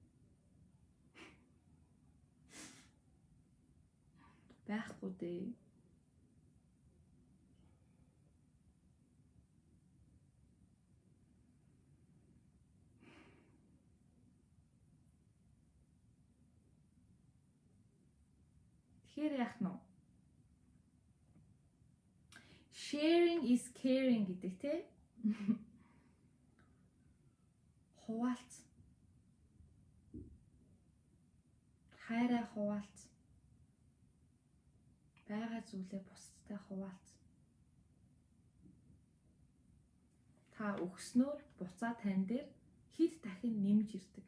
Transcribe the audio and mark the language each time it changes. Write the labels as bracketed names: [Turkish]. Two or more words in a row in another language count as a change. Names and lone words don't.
[Mongolian] Байхгүй дээ. Тэгэхээр яах нь вэ? [English] Sharing is caring [Mongolian] гэдэг те. Хуваалц. Хайраа хуваалц. Байгаа зүйлээ бусдтай хуваалц. Та өгснөөр буцаа тань дээр хэд дахин нэмж ирдэг.